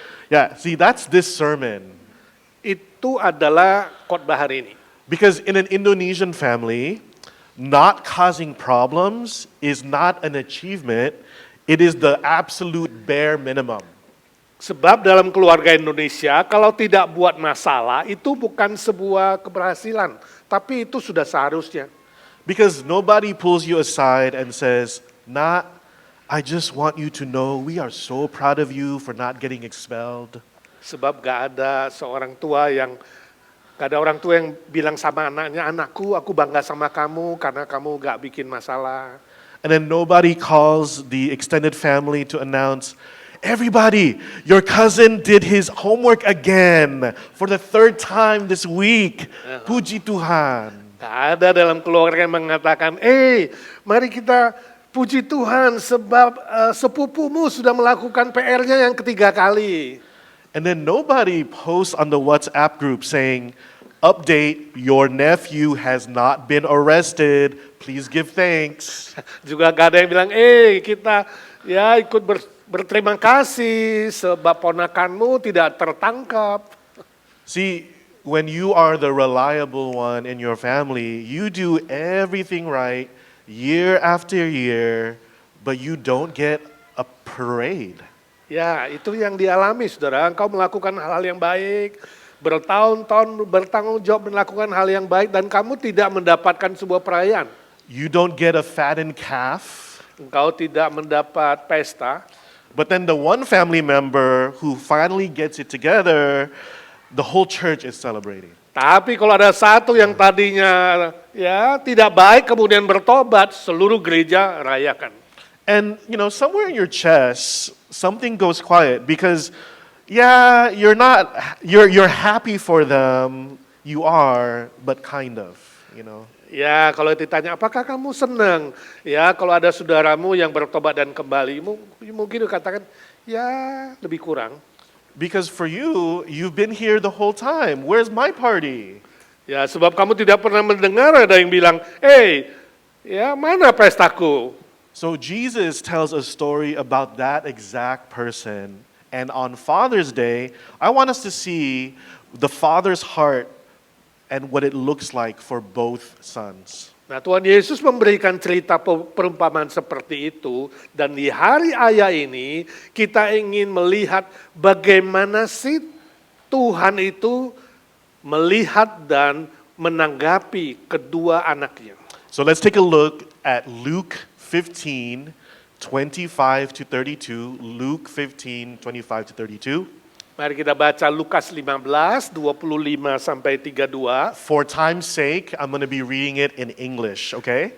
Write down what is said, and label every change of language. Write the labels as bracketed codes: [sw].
[en] Yeah, see, that's this sermon. [id] Itu adalah khotbah hari ini. [en] Because in an Indonesian family, not causing problems is not an achievement, it is the absolute bare minimum. [id] Sebab dalam keluarga Indonesia, kalau tidak buat masalah, itu bukan sebuah keberhasilan. Tapi itu sudah seharusnya. [en] Because nobody pulls you aside and says, "Nah, I just want you to know we are so proud of you for not getting expelled." [id] Sebab gak ada seorang tua yang gak ada orang tua yang bilang sama anaknya, anakku aku bangga sama kamu karena kamu gak bikin masalah. [en] And then nobody calls the extended family to announce, everybody, your cousin did his homework again for the 3rd time this week. [id] Puji Tuhan. Gak ada dalam keluarga yang mengatakan, mari kita puji Tuhan sebab sepupumu sudah melakukan PR-nya yang ketiga kali. [en] And then nobody posts on the WhatsApp group saying, update, your nephew has not been arrested. Please give thanks. [id] Juga gak ada yang bilang, kita ya ikut berterima kasih sebab ponakanmu tidak tertangkap. [en] See, when you are the reliable one in your family, you do everything right year after year, but you don't get a parade. [id] Ya, itu yang dialami, saudara. Engkau melakukan hal-hal yang baik, bertahun-tahun bertanggung jawab melakukan hal yang baik, dan kamu tidak mendapatkan sebuah perayaan. [en] You don't get a fattened calf. [id] Engkau tidak mendapat pesta. [en] But then the one family member who finally gets it together, the whole church is celebrating. [id] Tapi kalau ada satu yang tadinya ya tidak baik kemudian bertobat, seluruh gereja rayakan. [en] And you know, somewhere in your chest, something goes quiet because yeah, you're happy for them, you are, but kind of, you know. [id] Ya, kalau ditanya apakah kamu senang? Ya, kalau ada saudaramu yang bertobat dan kembali, mungkin dikatakan ya lebih kurang. [en] Because for you, you've been here the whole time. Where's my party? [id] Ya, sebab kamu tidak pernah mendengar ada yang bilang, ya mana pestaku? [en] So Jesus tells a story about that exact person. And on Father's Day, I want us to see the father's heart and what it looks like for both sons. [id] Nah, Tuhan Yesus memberikan cerita perumpamaan seperti itu, dan di hari ayah ini kita ingin melihat bagaimana sih Tuhan itu melihat dan menanggapi kedua anaknya. [en] So let's take a look at Luke 15, 25 to 32. Luke 15, 25 to 32. [id] Mari kita baca Lukas 15, 25 sampai 32. [en] For time's sake, I'm going to be reading it in English, okay?